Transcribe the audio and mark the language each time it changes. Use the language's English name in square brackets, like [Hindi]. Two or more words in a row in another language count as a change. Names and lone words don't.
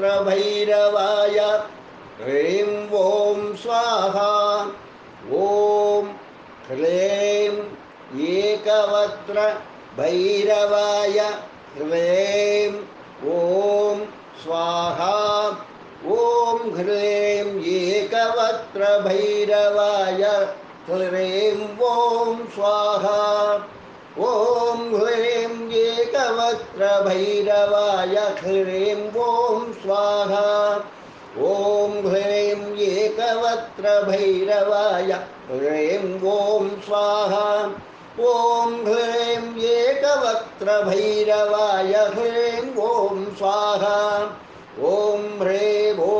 [Sanskrit] భైరవాయ హ్రీం ఓం స్వాహా ఓం హ్రీం ఏకవక్ర భైరవాయ హ్రీం ఓం స్వాహా ఓం హ్రీం ఏకవక్ర భైరవాయ హ్రీం ఓం స్వాహా ఓం హ్రీం ఏకవక్ర భైరవాయ హ్రీం ఓం స్వాహా ఓం హ్రీం एकवक्त्रभैरवाय ह्रीं ॐ स्वाहा ॐ ह्रीं एकवक्त्रभैरवाय ह्रीं ॐ स्वाहा ॐ ह्रीं